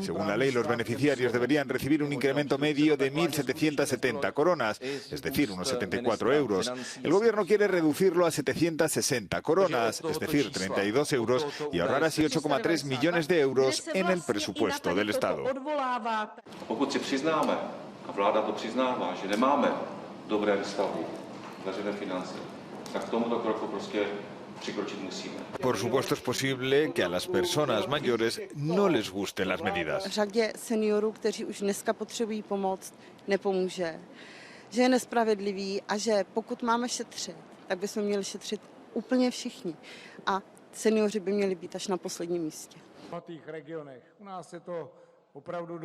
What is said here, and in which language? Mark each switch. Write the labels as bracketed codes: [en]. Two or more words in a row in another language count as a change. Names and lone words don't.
[es] Según la ley, los beneficiarios deberían recibir un incremento medio de 1.770 coronas, es decir, unos 74 euros. El gobierno quiere reducirlo a 760 coronas, es decir, 32 euros, y ahorrar así 8,3 millones de euros en el presupuesto del Estado. [cs] Pokud si přiznáme, a vláda to přiznává, že nemáme dobré stavy, veřejné finance, tak k tomuto kroku prostě přikročit musíme. [es] Por supuesto, es posible que a las personas mayores no les gusten las medidas. [cs] Řadě seniorů, kteří už dneska potřebují pomoc, nepomůže. Že je nespravedlivý a že pokud máme šetřit, tak bychom měli šetřit úplně všichni. A seniori by měli být až na posledním místě. V těch regionech u nás je to opravdu